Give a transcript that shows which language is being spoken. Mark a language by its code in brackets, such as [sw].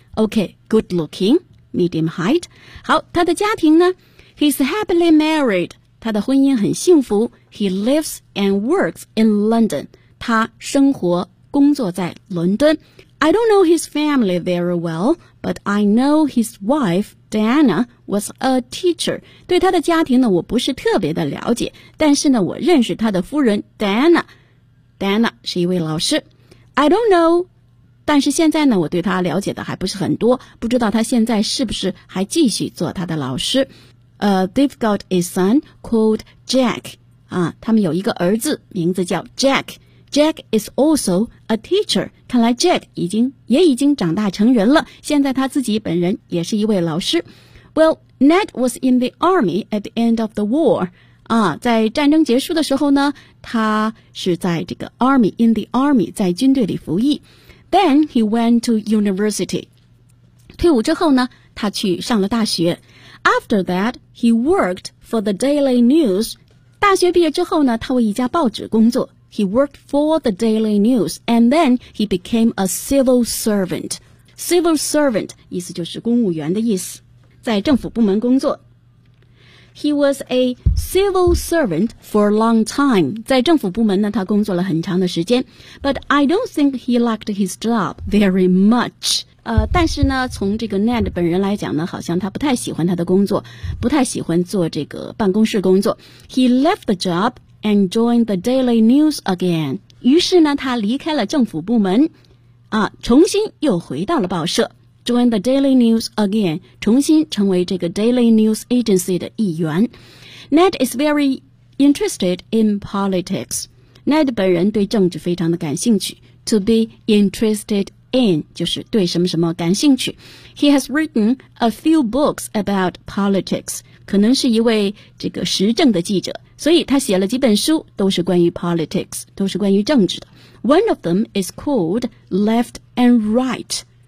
[en] OK, good looking, medium height. [zh] 好，他的家庭呢， [en] he's happily married, [zh] 他的婚姻很幸福。 [en] He lives and works in London, [zh] 他生活工作在伦敦。 [en] I don't know his family very well, but I know his wife, Diana, was a teacher. [zh] 对他的家庭呢，我不是特别的了解，但是呢，我认识他的夫人 Diana。 Diana 是一位老师。 [en] I don't know, [zh] 但是现在呢，我对他了解的还不是很多，不知道他现在是不是还继续做他的老师。 [en] They've got a son called Jack. [zh] 啊，他们有一个儿子，名字叫 [en] Jack. Jack is also a teacher. [zh] 看来 Jack 已经长大成人了，现在他自己本人也是一位老师。 [en] Well, Ned was in the army at the end of the war. [zh] 啊，在战争结束的时候呢，他是在这个 army, [en] in the army, [zh] 在军队里服役。 [en] Then he went to university. [zh] 退伍之后呢，他去上了大学。 [en] After that, he worked for the Daily News. [zh] 大学毕业之后呢，他为一家报纸工作。 [en] He worked for the Daily News, and then he became a civil servant. [zh] Civil servant 意思就是公务员的意思，在政府部门工作。 [en] He was a civil servant for a long time. [zh] 在政府部门呢，他工作了很长的时间。 [en] But I don't think he liked his job very much. [zh] 但是呢，从这个 Ned 本人来讲呢，好像他不太喜欢他的工作，不太喜欢做这个办公室工作。 [en] He left the job. And joined the Daily News again. [zh] 于是呢，他离开了政府部门，啊，重新又回到了报社。 [en] Joined the Daily News again. [zh] 重新成为这个 Daily News Agency 的一员。 [en] Ned is very interested in politics. [zh] Ned 本人对政治非常的感兴趣。 [en] To be interested in [zh] 就是对什么什么感兴趣。 [en] He has written a few books about politics. [zh] 可能是一位这个时政的记者。所以他写了几本书，都是关于 politics, 都是关于政治的。 [en] One of them is called Left and Right.